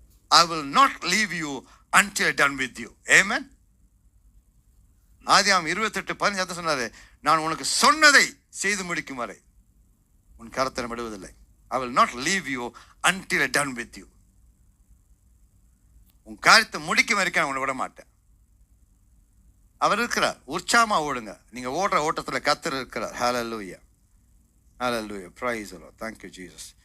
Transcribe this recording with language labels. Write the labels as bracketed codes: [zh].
[en] I will not leave you until I done with you. Amen. [ta] ஆதியாகமம் 28:15 சொன்னாரு, நான் உனக்கு சொன்னதை செய்து முடிக்கும் வரை உன் கரத்தை விடுவதில்லை. [en] I will not leave you until I done with you. [ta] உன் காரியத்தை முடிக்கும் வரைக்கும் நான் உன்னை விட மாட்டேன். அவர் இருக்கிறார். உற்சாகமா ஓடுங்க. நீங்க ஓடுற ஓட்டத்துல கர்த்தர் இருக்கிறார். [en] Hallelujah. Hallelujah. Praise the Lord. Thank you, Jesus.